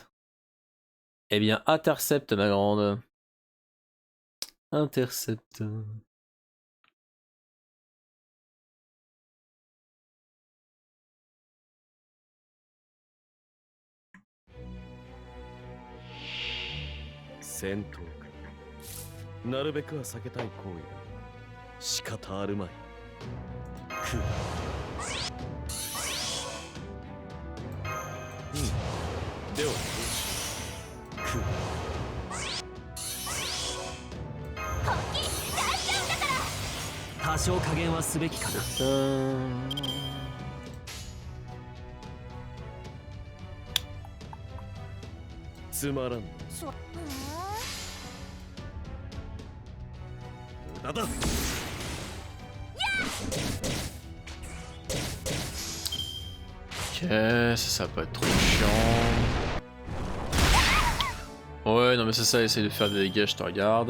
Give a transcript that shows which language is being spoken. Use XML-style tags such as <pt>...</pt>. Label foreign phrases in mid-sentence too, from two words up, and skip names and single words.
<fr>Eh bien, intercepte, ma grande. Intercepte. Sentou.</fr> <ja>なるべくは避けたい行為だ。仕方あるまい。く。では。く。多少加減はすべきかな。つまらん。無駄だ。</ja> <fr>Ok, ça va pas être trop chiant. Ouais, non mais c'est ça, essaye de faire des dégâts, je te regarde.</fr>